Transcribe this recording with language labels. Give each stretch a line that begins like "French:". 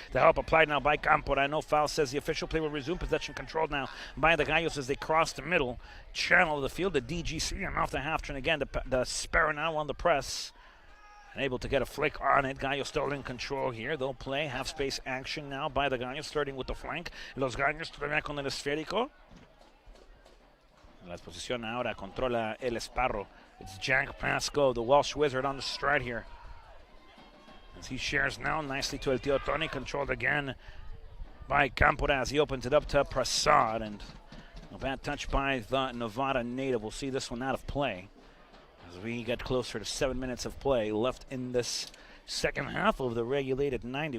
English: The help applied now by Campora. No foul, says the official. Play will resume. Possession controlled now by the Gallos as they cross the middle channel of the field. The DGC and off the half turn again. The Sparrow now on the press. And able to get a flick on it. Gallos still in control here. They'll play half space action now by the Gallos, starting with the flank.
Spanish: Los Gallos todavía con el esférico. La posición ahora controla el Esparro.
English: It's Jack Pasco, the Welsh wizard, on the stride here. As he shares now nicely to El Tio Tony, controlled again by Campora as he opens it up to Prasad. And a bad touch by the Nevada native. We'll see this one out of play as we get closer to 7 minutes of play left in this second half of the regulated 90.